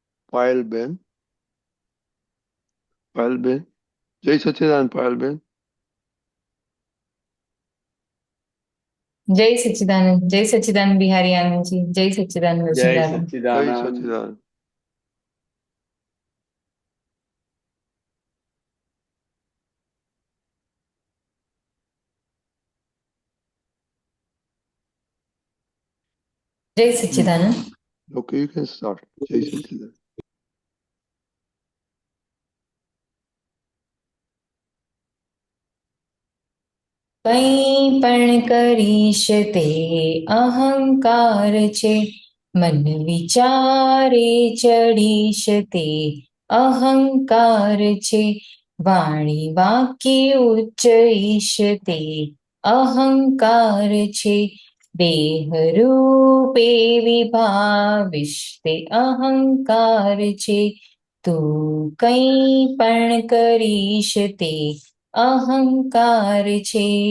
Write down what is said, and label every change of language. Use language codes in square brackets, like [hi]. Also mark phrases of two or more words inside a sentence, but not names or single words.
[gu] પાયલબેન. પાયલબેન, જય સચ્ચિદાનંદ પાયલબેન. [hi] जय सच्चिदानंद बिहारी आनंद जी। जय सच्चिदानंद जय वसुंधरा। [gu] જય [hi] सच्चिदानंद। [gu] સચ્ચિદાનંદ. [hi] जय सच्चिदानंद। [en] Okay, you can start. [gu] જય સચ્ચિદાનંદ. કંઈ પણ કરીશ તે અહંકાર છે, મન વિચારે ચડીશ તે અહંકાર છે, વાણી વાક્ય ઉચ્ચઈશ તે અહંકાર છે, દેહ રૂપે વિભાવિશ તે અહંકાર છે, તું કંઈ પણ કરીશ તે અહંકાર છે.